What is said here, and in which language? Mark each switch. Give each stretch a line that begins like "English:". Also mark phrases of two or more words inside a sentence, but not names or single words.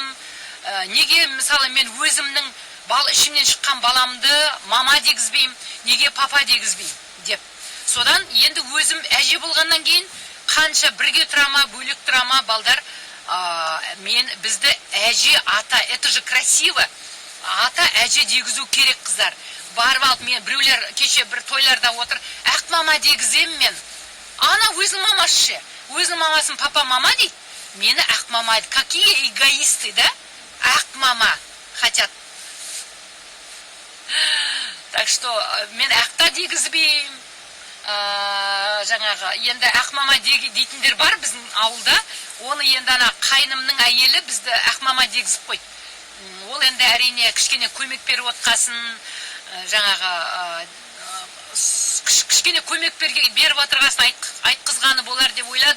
Kazakh: Неге, мысалы, мен өзімнің ішімнен шыққан баламды мама дегізбеймін, неге папа дегізбеймін деп. Содан енді өзім әже болғаннан кейін қанша бірге тұрама, бөлек тұрама балдар, бізді әже, ата,
Russian: это же красиво.
Kazakh: Ата, әже дегізу керек, қыздар. Барып алып, мен біреулер кеше бір тойларда отыр, ақ мама дегізем мен. Ана өзінің мамасы, өзінің мамасын папа мама дейді. Мені ақ мама дейді.
Russian: Какие эгоисты, да?
Kazakh: Ақ мама
Russian: хотят. Так что
Kazakh: мен ақта дегізбеймін. Жаңағы, енді ақ мама дейтіндер бар біздің ауылда. Оны енді ана қайнымның әйелі бізді ақ мама дегізіп қойды. Ол енді әрине кішкене көмек беріп отқасын, жаңағы кішкене көмек беріп отырғасын айтқызғаны болар деп ойладым.